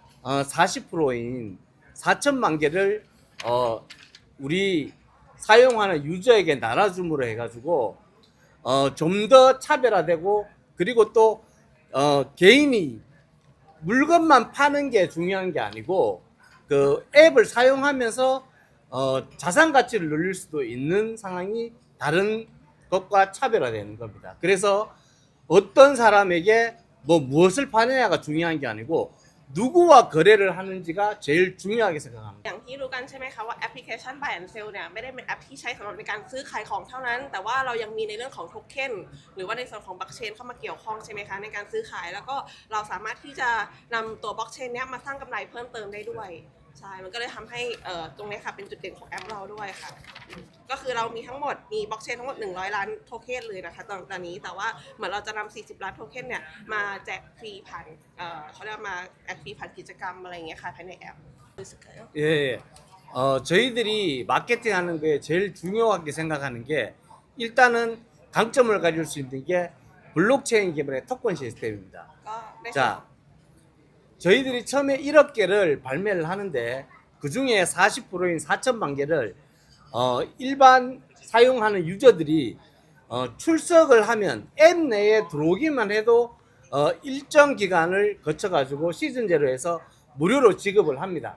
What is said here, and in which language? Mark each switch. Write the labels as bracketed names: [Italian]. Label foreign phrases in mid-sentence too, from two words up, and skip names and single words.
[Korean] 40%인 4천만 개를 우리 사용하는 유저에게 나눠줌으로 해가지고 좀 더 차별화되고 그리고 또 개인이 물건만 파는 게 중요한 게 아니고 그 앱을 사용하면서 자산 가치를 늘릴 수도 있는 상황이 다른 것과 차별화되는 겁니다. 그래서 어떤 사람에게 무엇을 파느냐가 중요한 게 아니고 누구와 거래를 하는지가 제일 중요하게 생각합니다. [Thai] อย่างที่รู้กันใช่ไหมคะว่าแอปพลิเคชัน Buy and Sell เนี่ยไม่ได้เป็นแอปที่ใช้สำหรับในการซื้อขายของเท่านั้นแต่ว่าเรายังมีในเรื่องของโทเค็นหรือว่าในส่วนของบล็อกเชนเข้ามาเกี่ยวข้องใช่ไหมคะในการซื้อขายแล้วก็เราสามารถที่จะนำตัวบล็อกเชนเนี้ยมาสร้างกำไรเพิ่มเติมได้ด้วยใช่มันก็เลยทำให้ตรงนี้ค่ะเป็นจุดเด่นของแอปเราด้วยค่ะก็คือเรามีทั้งหมดมีบล็อกเชนทั้งหมด100ล้านโทเค็นเลยนะคะตอนนี้แต่ว่าเหมือนเราจะนำ40ล้านโทเค็นเนี่ยมาแจกฟรีผ่านเขาเรียกมาแจกฟรีผ่านกิจกรรมอะไรอย่างเงี้ยค่ะภายในแอป [Korean] 예, 저희들이 마케팅 하는 거에 제일 중요하게 생각하는 게 일단은 강점을 가질 수 있는 게 블록체인 기반의 토큰 시스템입니다. [Thai] ก็ได้ [Korean] 자, 저희들이 처음에 1억 개를 발매를 하는데 그 중에 40%인 4천만 개를 일반 사용하는 유저들이 출석을 하면 앱 내에 들어오기만 해도 일정 기간을 거쳐가지고 시즌제로 해서 무료로 지급을 합니다.